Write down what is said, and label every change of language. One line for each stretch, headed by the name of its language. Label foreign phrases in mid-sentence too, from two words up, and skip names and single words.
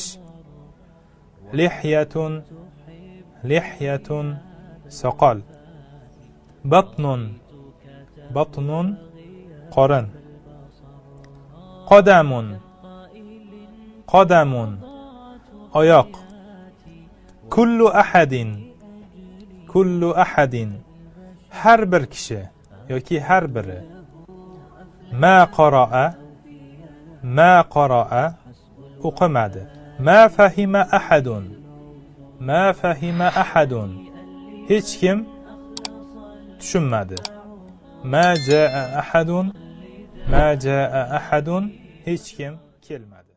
Arabic: لحية، لحية, soqol. بطن، بطن, qorin. قدم، قدم, oyoq. كل أحد، كل أحد,
Uzbek: har bir kishi yoki har biri.
Arabic: ما قرأ، ما قرأ, o'qimadi. ما فهم أحد، ما فهم أحد,
Uzbek: hech kim tushunmadi.
Arabic: ما جاء أحد، ما جاء أحد,
Uzbek: hech kim kelmadi.